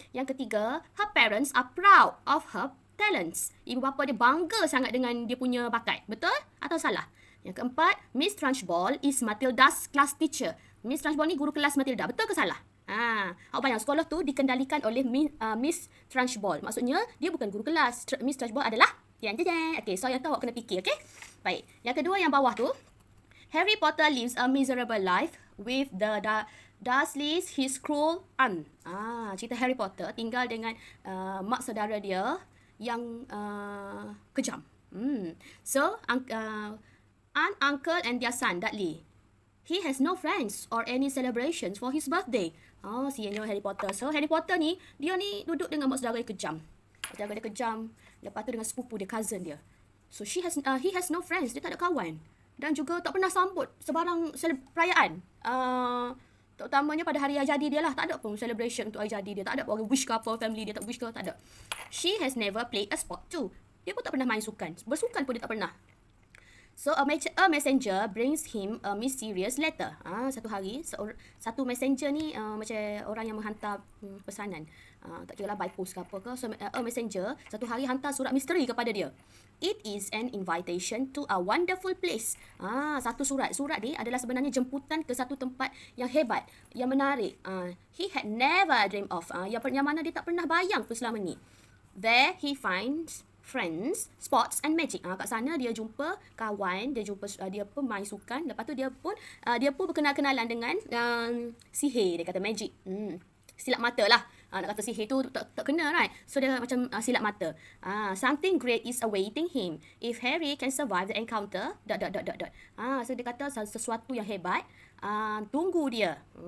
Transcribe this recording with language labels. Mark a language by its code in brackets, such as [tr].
[ms] Yang ketiga, [en] her parents are proud of her talents. [ms] Ibu bapa dia bangga sangat dengan dia punya bakat. Betul atau salah? Yang keempat, [en] Miss Trunchbull is Matilda's class teacher. [ms] Miss Trunchbull ni guru kelas Matilda. Betul ke salah? Awak bayang sekolah tu dikendalikan oleh Miss Trunchbull. Maksudnya, dia bukan guru kelas. Miss Trunchbull adalah Okay, so yang tu awak kena fikir, okay? Baik. Yang kedua yang bawah tu, [en] Harry Potter lives a miserable life with the Dursleys, his cruel aunt. [ms] Cerita Harry Potter tinggal dengan mak saudara dia yang kejam. [en] So, aunt, uncle and their son, Dudley. He has no friends or any celebrations for his birthday. [ms] Sianya Harry Potter. So, Harry Potter ni, dia ni duduk dengan mak saudara yang kejam. Saudara dia kejam. Lepas tu dengan sepupu dia, cousin dia. [en] So, he has no friends. [ms] Dia tak ada kawan. Dan juga tak pernah sambut sebarang perayaan. Terutamanya pada hari jadi dia lah. Tak ada pun celebration untuk hari jadi dia. Tak ada orang wish ke apa, family dia tak wish ke, tak ada. [en] She has never played a sport too. [ms] Dia pun tak pernah main sukan. Bersukan pun dia tak pernah. [en] So, a messenger brings him a mysterious letter. [ms] Satu hari, satu messenger ni macam orang yang menghantar pesanan. Tak kira lah by post ke apa ke. So, a messenger satu hari hantar surat misteri kepada dia. [en] It is an invitation to a wonderful place. [ms] Satu surat. Surat ni adalah sebenarnya jemputan ke satu tempat yang hebat, yang menarik. [en] He had never dreamed of. [ms] Yang mana dia tak pernah bayang pun selama ni. [en] There he finds friends, sports and magic. [ms] Kat sana dia jumpa kawan, dia pun main sukan. Lepas tu dia pun berkenal-kenalan dengan sihir, dia kata magic. Silap mata lah. Nak kata sihir tu tak kena, right? So dia macam silap mata. [en] Something great is awaiting him if Harry can survive the encounter. [ms] So dia kata sesuatu yang hebat tunggu dia.